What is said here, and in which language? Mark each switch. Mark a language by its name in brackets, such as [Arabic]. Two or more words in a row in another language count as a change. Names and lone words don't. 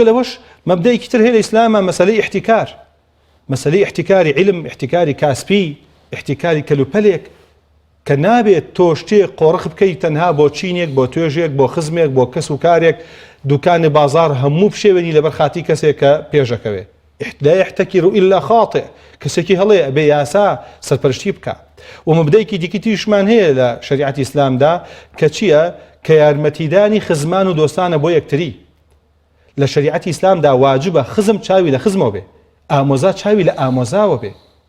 [Central Kurdish] لەوەش مەبدەیەکی تر هەیە لە ئیسلامە مەسەلەی احتیکار مەسەلەی احتیکاری علم احتیکاری کاسپی احتیکاری کەلوپەلێک کە نابێت تۆ شتێک قۆڕخ بکەیت تەنها بۆ چینێک بۆ توێژێک بۆ خزمێک بۆ کەس و کارێک دوکانی بازار هەموو بشێوێنی لەبەر خاتی کەسێک کە پێشەکەوێ [Arabic] لا يحتكر إلا خاطئ [Central Kurdish] كسكي هەڵێ ئەبێ یاسا سەرپەرشتی بکە و مبدەیەکی دیکەتیشمان هەیە لە شریعەتی ئیسلامدا کە چییە کە یارمەتیدانی خزمان و دۆستانە بۆ یەکتری لە شریعەتی ئیسلامدا واجبە خزم چاوی لە خزمەوە بێ ئامۆزا چاوی لە ئامۆزاوە بێ